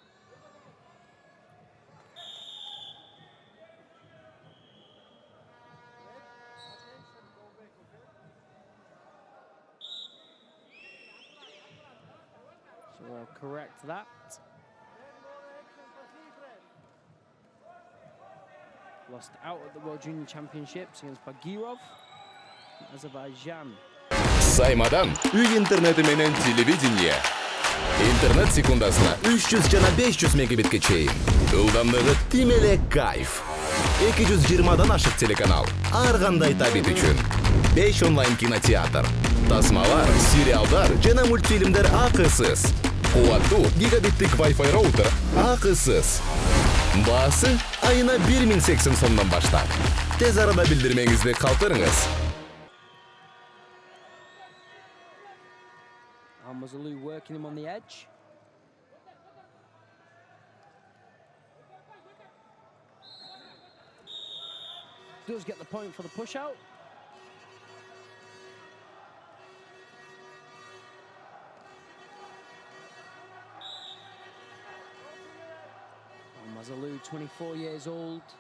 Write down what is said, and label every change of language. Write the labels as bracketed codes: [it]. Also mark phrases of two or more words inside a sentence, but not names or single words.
[en] So we'll correct that. Lost out at the World Junior Championships against Bagirov, Azerbaijan. [ky] Саймадан үй интернети менен телевидение. Интернет секундасына 300 жана 500 мегабитке чейин. Ылдамдыгы тим эле кайф. 220дан ашык телеканал. Ар кандай табит үчүн. 5 онлайн кинотеатр. Тасмалар, сериалдар жана мультфильмдер акысыз. Кубаттуу гигабиттик Wi-Fi роутер акысыз. Баасы айына 1080 сомдон баштап. Тез арада билдирмеңизди калтырыңыз. [en] Алмаз Уулу working him on the edge. Does get the point for the push out. Алмаз Уулу, 24 years old.